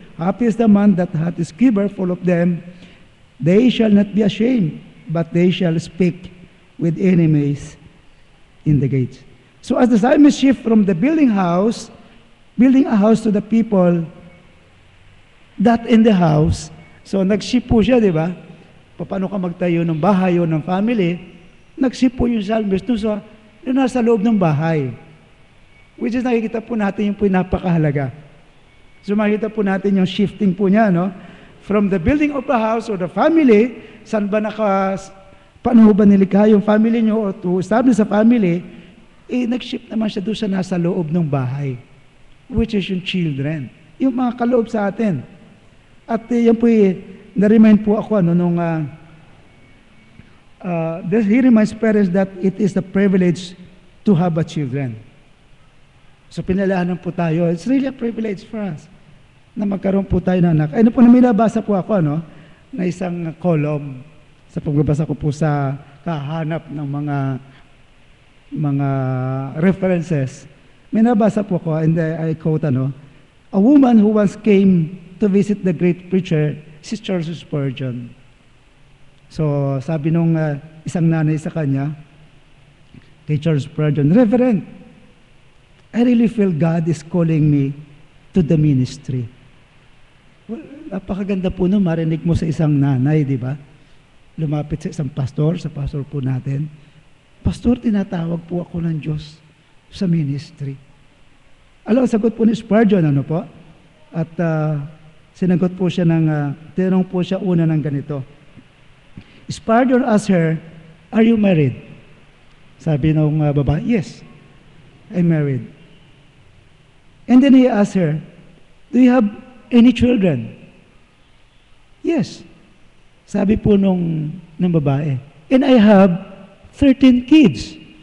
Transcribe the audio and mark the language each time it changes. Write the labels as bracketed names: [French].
[English] Happy is the man that hath his quiver full of them. They shall not be ashamed, but they shall speak with enemies in the gates. So as the psalmist shift from the building a house to the people that in the house, [Filipino] so nag-shift po siya, di ba? Paano ka magtayo ng bahay o ng family? Nag-shift po yung psalmist doon nasa loob ng bahay. Which is nakikita po natin yung napakahalaga. So makikita po natin yung shifting po niya, [English] from the building of a house or the family, [Filipino] saan ba paano ba nilikha yung family nyo [English] or to establish a family, [Filipino] nag-shift naman siya doon sa nasa loob ng bahay. which is yung children. Yung mga kaloob sa atin. At yan po, na-remind po ako nung [English] he reminds parents that it is the privilege to have a children. [Filipino] So pinalaanan po tayo. [English] It's really a privilege for us [Filipino] na magkaroon po tayo ng anak. Ano po na may nabasa po ako, na isang column sa pagbabasa ko po sa kahanap ng mga references. May nabasa po ako, [English] and I quote, a woman who once came to visit the great preacher, si Charles Spurgeon. So, [Filipino] sabi nung isang nanay sa kanya, kay [English] Charles Spurgeon, Reverend, I really feel God is calling me to the ministry. [Filipino] Well, napakaganda po nung marinig mo sa isang nanay, di ba? Lumapit sa isang pastor, sa pastor po natin, Pastor, tinatawag po ako ng Diyos sa ministry. Alam, sagot po ni Spurgeon, ano po? At sinagot po siya tinanong po siya una ng ganito. [English] Spurgeon asked her, are you married? [Filipino] Sabi ng babae, [English] yes, I'm married. And then he asked her, do you have any children? Yes. [Filipino] Sabi po ng babae, [English] and I have 13 kids.